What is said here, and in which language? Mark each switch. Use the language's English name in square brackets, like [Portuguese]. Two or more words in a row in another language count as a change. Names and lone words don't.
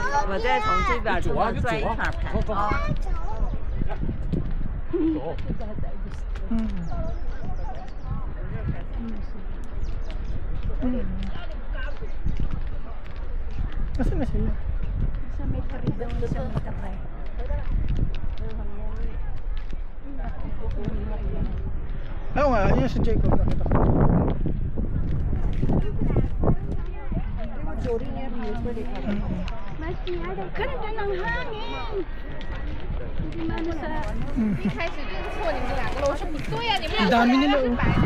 [Chinese] 我再从这边从这转一圈拍。走。 [Filipino] Kasi na sila. Sa may koridor sa Matabay. Oo nga, yun si Jacob. Nakita ko. Ganda ng hangin! Hindi man sa... [Chinese] 一开始认错你们两个了，我说不对呀，你们两 [Filipino] Ang [Chinese] 个 [Filipino] dami nila [Chinese] 是 oh. 白的。